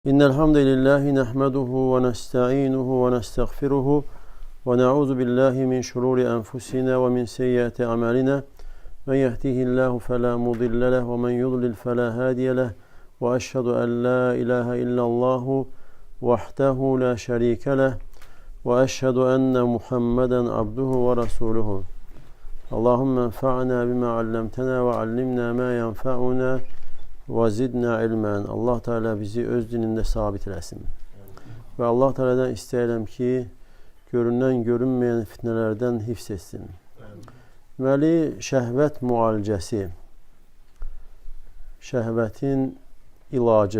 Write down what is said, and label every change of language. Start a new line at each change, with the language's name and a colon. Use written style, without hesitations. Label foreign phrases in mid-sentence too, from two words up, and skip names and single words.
Arabic: إن الحمد لله نحمده ونستعينه ونستغفره ونعوذ بالله من شرور أنفسنا ومن سيئات أعمالنا من يهده الله فلا مضل له ومن يضلل فلا هادي له وأشهد أن لا إله إلا الله وحده لا شريك له وأشهد أن محمدا عبده ورسوله اللهم انفعنا بما علمتنا وعلمنا ما ينفعنا وَزِدْنَا ilmən.
Azerbaijani: Allah Teala bizi öz dinində sabit eləsin. Və Allah Teala'dan istəyirəm ki, görünən, görünməyən fitnələrdən hifz etsin. Deməli, şəhvət müalicəsi, şəhvətin ilacı.